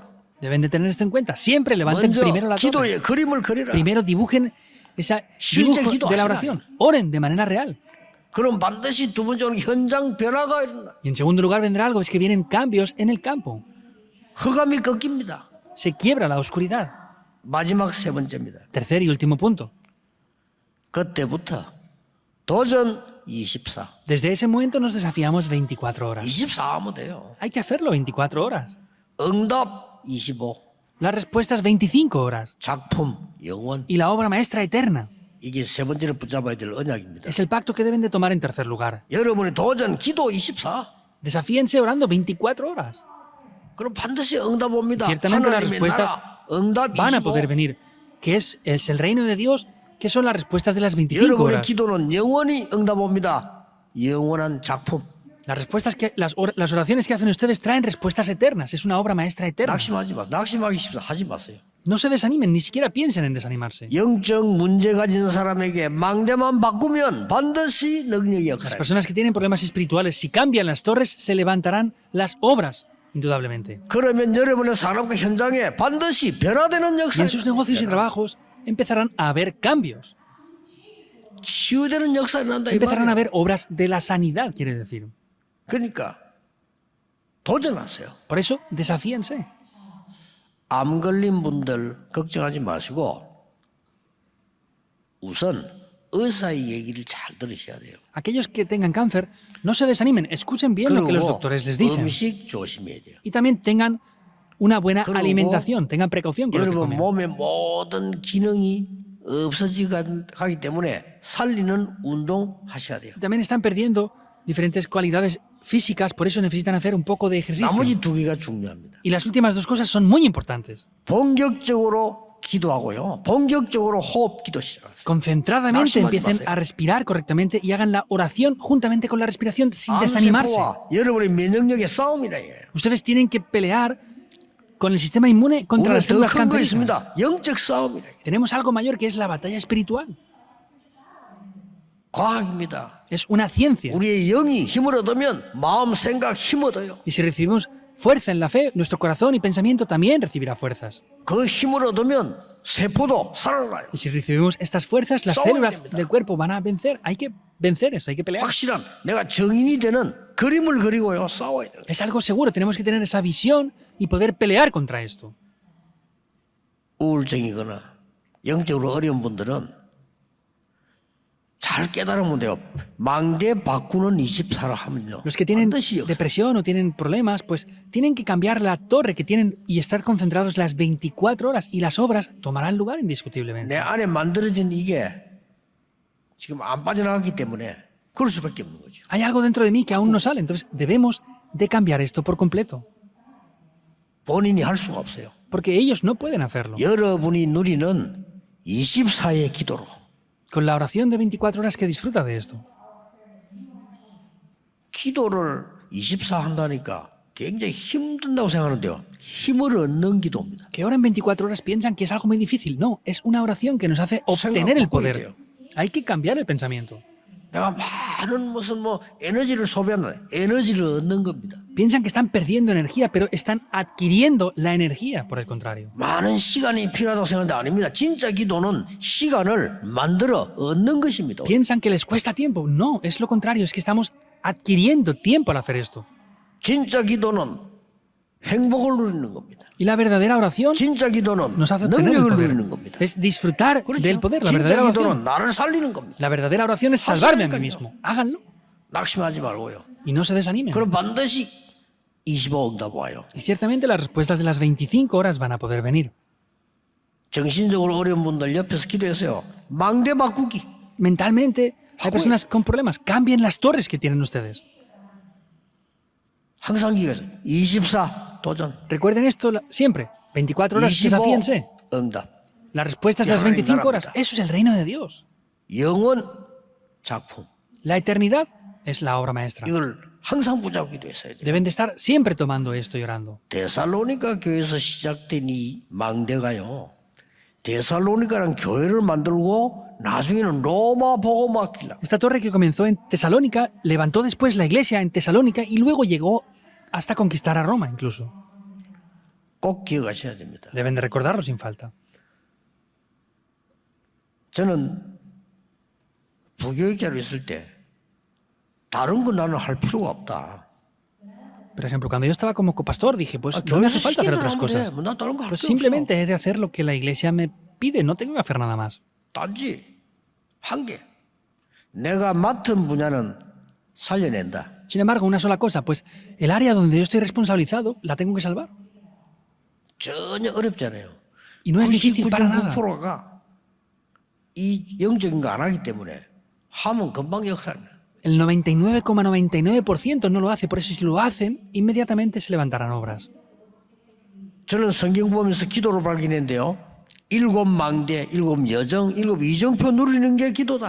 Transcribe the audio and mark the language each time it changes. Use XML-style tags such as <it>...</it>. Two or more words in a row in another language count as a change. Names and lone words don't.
<es>Deben de tener esto en cuenta. Siempre levanten</es> <ko>먼저</ko> <es>primero la torre.</es> <ko>기도의 그림을 그리라.</ko> <es>Primero dibujen ese</es> <ko>실제</ko> <es>dibujo de la</es> <ko>기도하시라.</ko> <es>oración. Oren de manera real.</es> <ko>그럼 반드시 두 번째는 현장 변화가 일어나.</ko> <es>Y en segundo lugar vendrá algo, es que vienen cambios en el campo.</es> <ko>흑암이 꺾입니다.</ko> <es>Se quiebra la oscuridad.</es> <ko>마지막 세 번째입니다.</ko> <es>Tercer y último punto.</es> <ko>그때부터 도전 24.</ko> <es>Desde ese momento nos desafiamos 24 horas.</es> <ko>24 하면 돼요.</ko> <es>Hay que hacerlo 24 horas.</es> <ko>응답 25.</ko> <es>Las respuestas 25 horas.</es> <ko>작품 영원.</ko> <es>Y la obra maestra eterna.</es> <ko>이게 세 번째로 붙잡아야 될 언약입니다.</ko> <es>Es el pacto que deben de tomar en tercer lugar.</es> <ko>여러분의 도전 기도 24.</ko> <es>Desafíense orando 24 horas.</es> <ko>그럼 반드시 응답 옵니다.</ko> <es>Ciertamente las</es> <ko>하나님의</ko> <es>respuestas</es> <ko>나라 응답</ko> <es>van a 25. poder venir. Que es el reino de Dios, que son las respuestas de las 25</es> <ko>여러분의</ko> <es>horas.</es> <ko>기도는 영원히 응답 옵니다. 영원한 작품.</ko> <es>Las respuestas que las oraciones que hacen ustedes traen respuestas eternas. Es una obra maestra eterna.</es> <ko>낙심하지 마세요. 낙심하기 쉽다. 하지 마세요.</ko> <es>No se desanimen, ni siquiera piensen en desanimarse.</es> <ko>영적 문제 가진 사람에게 망대만 바꾸면 반드시 능력이</ko> <es>Las</es> <ko>역사해요.</ko> <es>personas que tienen problemas espirituales, si cambian las torres, se levantarán las obras, indudablemente.</es> <ko>그러면 여러분의 산업과 현장에 반드시 변화되는</ko> <es>Y</es> <ko>역사,</ko> <es>en sus negocios y trabajos empezarán a haber cambios.</es> <ko>치유되는 역사가 난다 이</ko> <es>Empezarán a</es> <ko>말이에요.</ko> <es>haber obras de la sanidad, quiere decir.</es> <ko>그러니까 도전하세요.</ko> <es>Por eso, desafíense.</es> <ko>암 걸린 분들 걱정하지 마시고 우선 의사의 얘기를 잘 들으셔야 돼요.</ko> <es>Aquellos que tengan cáncer, no se desanimen, escuchen bien lo que los</es> <ko>그리고</ko> <es>doctores les dicen.</es> <ko>음식 조심해야 돼요.</ko> <es>Y también tengan una buena</es> <ko>그리고</ko> <es>alimentación, tengan precaución con lo que</es> <ko>여러분</ko> <es>comen.</es> <ko>몸의 모든 기능이 없어지기 때문에 살리는 운동 하셔야 돼요.</ko> <es>También están perdiendo diferentes cualidades físicas, por eso necesitan hacer un poco de ejercicio.</es> <ko>나머지 두 개가 중요합니다.</ko> <es>Y las últimas dos cosas son muy importantes.</es> <ko>본격적으로 기도하고요. 본격적으로 호흡 기도 시작하세요.</ko> <es>Concentradamente</es> <ko>낙심하지</ko> <es>empiecen</es> <ko>마세요.</ko> <es>a respirar correctamente y hagan la oración juntamente con la respiración sin desanimarse.</es> <ko>암세포와 여러분의 면역력의 싸움이라 이거예요.</ko> <es>Ustedes tienen que pelear con el sistema inmune contra las</es> <ko>우리는</ko> <es>células</es> <ko>더큰 거</ko> <es>cancerígenas.</es> <ko>있습니다. 영적 싸움이라 이거예요.</ko> <es>Tenemos algo mayor que es la batalla espiritual.</es> <ko>과학입니다.</ko> <es>Es una ciencia.</es> <ko>우리의 영이 힘을 얻으면 마음, 생각 힘 얻어요.</ko> <es>Y si recibimos fuerza en la fe, nuestro corazón y pensamiento también recibirá fuerzas.</es> <ko>그 힘을 얻으면 세포도 살아나요.</ko> <es>Y si recibimos estas fuerzas, las</es> <ko>싸워야</ko> <es>células</es> <ko>됩니다.</ko> <es>del cuerpo van a vencer. Hay que vencer eso, hay que pelear.</es> <ko>확실한 내가 정인이 되는 그림을 그리고요. 싸워야 돼요.</ko> <es>Es algo seguro, tenemos que tener esa visión y poder pelear contra esto.</es> <ko>우울증이거나 영적으로 어려운 분들은 잘 깨달으면 돼요. 망대 바꾸는 24를 하면요.</ko> <es>Los que tienen</es> <ko>반드시 역사.</ko> <es>depresión o tienen problemas, pues tienen que cambiar la torre que tienen y estar concentrados las 24 horas y las obras tomarán lugar indiscutiblemente.</es> <ko>내 안에 만들어진 이게 지금 안 빠져나갔기 때문에 그럴 수밖에 없는 거죠.</ko> <es>Hay algo dentro de mí que aún no sale, entonces debemos de cambiar esto por completo,</es> <ko>본인이 할 수가 없어요.</ko> <es>porque ellos no pueden hacerlo.</es> <ko>여러분이 누리는 24의 기도로</ko> <es>Con la oración de 24 horas que disfruta de esto.</es> <ko>기도를 24 한다니까 굉장히 힘든다고 생각하는데요. 힘을 얻는 기도입니다.</ko> <es>Que oran 24 horas piensan que es algo muy difícil. No, es una oración que nos hace obtener el poder. Hay que cambiar el pensamiento.</es> <ko>내가 많은 무슨 뭐 에너지를 소비하는 에너지를 얻는 겁니다.</ko> <es>Piensan que están perdiendo energía, pero están adquiriendo la energía, por el contrario.</es> <ko>많은 시간이 필요하다고 생각하는데 아닙니다. 진짜 기도는 시간을 만들어 얻는 것입니다.</ko> <es>Piensan que les cuesta tiempo. No, es lo contrario, es que estamos adquiriendo tiempo al hacer esto.</es> <ko>진짜 기도는 행복을 누리는 겁니다.</ko> <es>Y la verdadera oración</es> <ko>진짜 기도는</ko> <es>nos hace obtener el</es> <ko>능력을</ko> <es>poder.</es> <ko>누리는 겁니다.</ko> <es>Es disfrutar</es> <ko>그렇죠?</ko> <es>del poder. La</es> <ko>진짜</ko> <es>verdadera</es> <ko>기도는</ko> <es>oración.</es> <ko>나를 살리는 겁니다.</ko> <es>La verdadera oración es salvarme a mí</es> <ko>하시라니까요.</ko> <es>mismo. Háganlo</es> <ko>낙심하지 말고요.</ko> <es>y no se desanimen.</es> <ko>그럼 반드시 25 응답 와요.</ko> <es>Y ciertamente las respuestas de las 25 horas van a poder venir.</es> <ko>정신적으로 어려운 분들 옆에서 기도해서요. 망대 바꾸기.</ko> <es>Mentalmente, hay personas con problemas. Cambien las torres que tienen ustedes.</es> <ko>항상 기도해서 24 도전.</ko> <es>Recuerden esto siempre. 24 horas, 25 desafíense.</es> <ko>응답.</ko> <es>Las respuestas de las Ya, 25 horas, claramente. eso es el reino de Dios.</es> <ko>영원 작품.</ko> <es>La eternidad es la obra maestra.</es> <ko>이걸 항상 붙잡고 기도했어야 돼요.</ko> <es>Deben de estar siempre tomando esto y orando.</es> <ko>데살로니가 교회에서 시작된 이 망대가요. 데살로니가라는 교회를 만들고 나중에는 로마 보고 맡기려.</ko> <es>Esta torre que comenzó en Tesalónica levantó después la iglesia en Tesalónica y luego llegó hasta conquistar a Roma incluso.</es> <ko>꼭 기억하셔야 됩니다.</ko> <es>Deben de recordarlo sin falta.</es> <ko>저는 부교육자로 있을 때 다른 거 나는 할 필요가 없다.</ko> <es>Por ejemplo, cuando yo estaba como copastor dije, pues no me hace falta hacer otras cosas.</es> <ko>나 다른 거할</ko> <es>Pues</es> <ko>필요 없어.</ko> <es>simplemente he de hacer lo que la iglesia me pide, no tengo que hacer nada más.</es> <ko>단지 한 개. 내가 맡은 분야는 살려낸다.</ko> <es>Sin embargo, una sola cosa, pues el área donde yo estoy responsabilizado la tengo que salvar.</es> <ko>전혀 어렵잖아요.</ko> <es>Y no es difícil para nada.</es> <ko>99%가 이 영적인 거 안 하기 때문에 하면 금방 역사합니다.</ko> <es>El 99,99% no lo hace, por eso si lo hacen, inmediatamente se levantarán obras.</es> <ko>저는 성경 보면서 기도를 발견했는데요. 7 망대, 7 여정, 7 이정표 누리는 게 기도다.</ko>